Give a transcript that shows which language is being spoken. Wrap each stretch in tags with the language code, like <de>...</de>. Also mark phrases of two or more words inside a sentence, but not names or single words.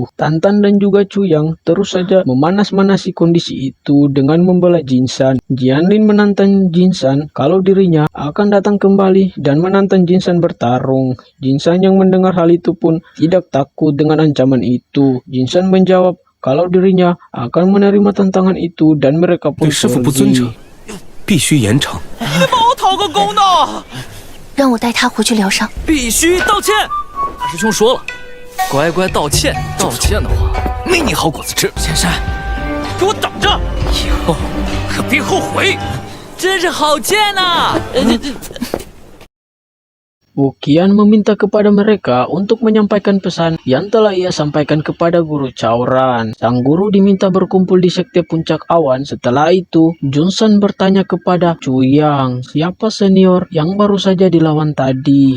<id>Tantan dan juga Chuyang terus saja memanas-manasi kondisi itu dengan membela Jinsan. Jianlin menantang Jinsan kalau dirinya akan datang kembali dan menantang Jinsan bertarung. Jinsan yang mendengar hal itu pun tidak takut dengan ancaman itu. Jinsan menjawab kalau dirinya akan menerima tantangan itu dan mereka pun</id> <zh>对师傅不尊称</zh> <id>pergi.，</id> <zh>必须严惩。你帮我讨个公道，让我带他回去疗伤。必须道歉。大师兄说了，乖乖道歉，道歉的话没你好果子吃。仙山，给我等着，以后可别后悔。真是好贱呐！</zh> <id>Wuqian meminta kepada mereka untuk menyampaikan pesan yang telah ia sampaikan kepada guru Chaoran. Sang guru diminta berkumpul di sekte puncak awan. Setelah itu, Junsan bertanya kepada Chuyang, siapa senior yang baru saja dilawan tadi.</id>